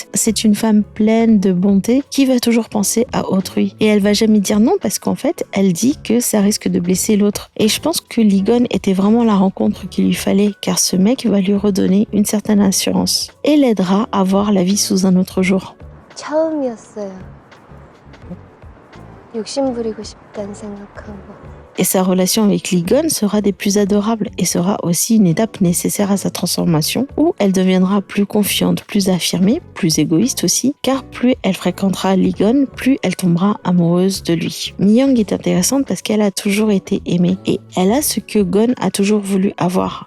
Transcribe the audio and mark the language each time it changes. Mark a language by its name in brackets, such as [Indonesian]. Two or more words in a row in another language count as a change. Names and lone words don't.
[French] C'est une femme pleine de bonté qui va toujours penser à autrui. Et elle va jamais dire non parce qu'en fait, elle dit que ça risque de blesser l'autre. Et je pense que Lee-gon était vraiment la rencontre qu'il lui fallait car ce mec va lui redonner une certaine assurance et l'aidera à voir la vie sous un autre jour. [Korean] 처음이었어요. 욕심 부리고 싶다는 생각한 거. [French] Et sa relation avec Lee-gon sera des plus adorables et sera aussi une étape nécessaire à sa transformation où elle deviendra plus confiante, plus affirmée, plus égoïste aussi, car plus elle fréquentera Lee-gon, plus elle tombera amoureuse de lui. Mi-young est intéressante parce qu'elle a toujours été aimée et elle a ce que Gon a toujours voulu avoir.